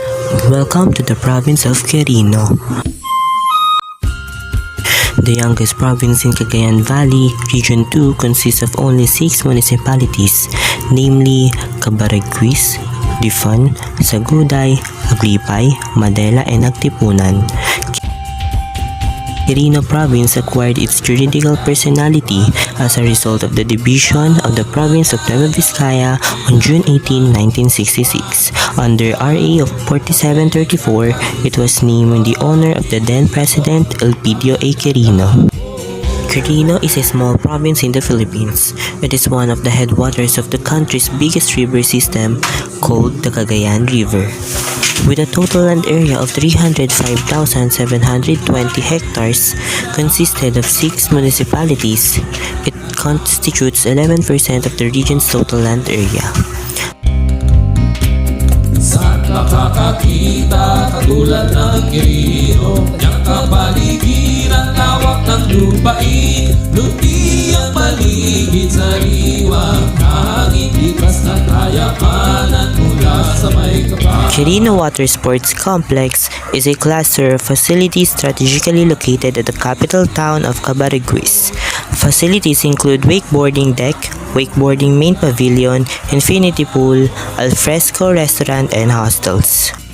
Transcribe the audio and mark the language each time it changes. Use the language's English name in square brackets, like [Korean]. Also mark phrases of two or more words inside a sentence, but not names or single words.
[English] Welcome to the province of Quirino. The youngest province in Cagayan Valley Region 2 consists of only 6 municipalities, namely Cabaragüis, Difon, Saguday, Aglipay, Madela, and Agtipunan. Quirino Province acquired its juridical personality as a result of the division of the province of Nueva Vizcaya on June 18, 1966. Under RA of 4734, it was named in the honor of the then President Elpidio A. Quirino. Quirino is a small province in the Philippines. It is one of the headwaters of the country's biggest river system, called the Cagayan River. With a total land area of 305,720 hectares, consisted of 6 municipalities, it constitutes 11% of the region's total land area. [Filipino] Saan nakakakita katulad ng Quirino? Kanyang kapaligiran, lawak ng lupain, luti ang paligid sa liwang hangin, likas na kayamanan mula sa may kapal. [English] Quirino Water Sports Complex is a cluster of facilities strategically located at the capital town of Cabaragüis. Facilities include wakeboarding deck, wakeboarding main pavilion, infinity pool, alfresco restaurant, and hostels.